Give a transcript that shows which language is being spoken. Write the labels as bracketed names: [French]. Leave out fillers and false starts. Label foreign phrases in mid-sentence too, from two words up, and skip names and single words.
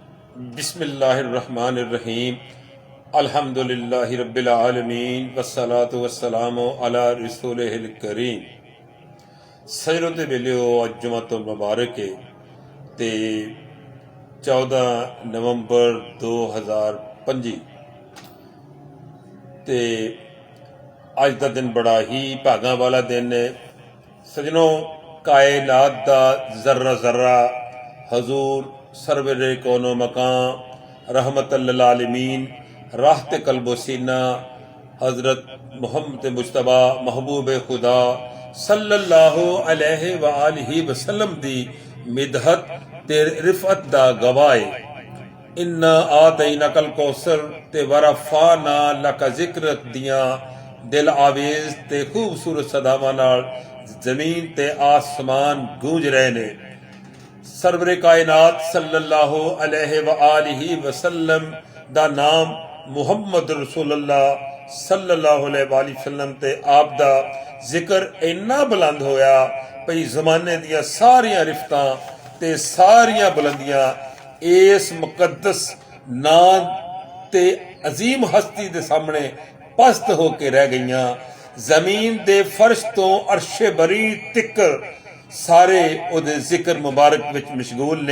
[Arabic] بسم الله الرحمن الرحيم الحمد لله رب العالمين والصلاة والسلام على رسوله الكريم. [Punjabi] سجروں تے ویلیو اج جمعہ تو مبارک ہے تے 14 نومبر 2025 تے اج کا دن بڑا ہی بھاگا والا دن ہے. سجنوں، کائنات دا ذرہ ذرہ حضور سرورِ کونو مکام [Arabic] رحمة للعالمين [Punjabi] راحت قلبو سینہ حضرت محمد مصطفیٰ محبوب خدا [Arabic] صلى الله عليه وآله وسلم [Punjabi] دی مدحت تے رفعت دا گوائے. [Arabic] إنا أعطيناك الكوثر [Punjabi] تے [Arabic] ورفعنا لك ذكر [Punjabi] دیاں دل آویز تے خوبصورت صداواں نال زمین تے آسمان گونج رہے نے. سرورِ کائنات [Arabic] صلى الله عليه وآله وسلم [Punjabi] دا نام محمد رسول اللہ [Arabic] صلى الله عليه وسلم [Punjabi] تے آپ دا ذکر انا بلند ہویا بھئی زمانے دیاں ساریاں رفعتاں تے ساریاں بلندیاں اس مقدس ناں تے عظیم ہستی دے سامنے پست ہو کے رہ گئیاں. زمین دے فرش تو عرشِ بریں تکر سارے اوہدے ذکر مبارک وچ مشغول نے.